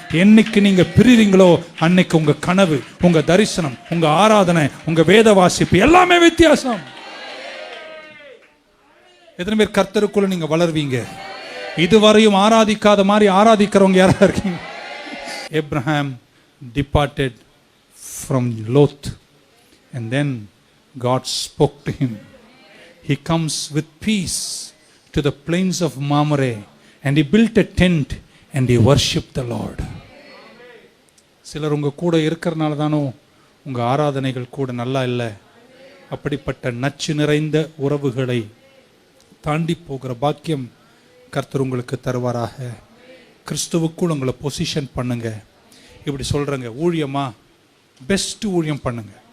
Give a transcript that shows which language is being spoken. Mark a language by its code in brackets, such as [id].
[ta] என்னைக்கு நீங்கள் பிரிறீங்களோ அன்னைக்கு உங்கள் கனவு, உங்கள் தரிசனம், உங்கள் ஆராதனை, உங்கள் வேத வாசிப்பு எல்லாமே வித்தியாசம். எத்தனை பேர் கர்த்தருக்குள்ள நீங்கள் வளர்வீங்க? இதுவரையும் ஆராதிக்காத மாதிரி ஆராதிக்கிறவங்க யாரா இருக்கீங்க? [en] Abraham departed from Lot and then God spoke to him. He comes with peace to the plains of Mamre and he built a tent and he worshipped the Lord. [ta] சிலர் உங்க கூட இருக்கிறனால தானோ உங்க ஆராதனைகள் கூட நல்லா இல்லை. அப்படிப்பட்ட நச்சு நிறைந்த உறவுகளை தாண்டி போகிற பாக்கியம் கர்த்தர் உங்களுக்கு தருவாராக. கிறிஸ்துவுக்குள் உங்களை பொசிஷன் பண்ணுங்க. இப்படி சொல்றேங்க, ஊழியமா பெஸ்ட் ஊழியம் பண்ணுங்க.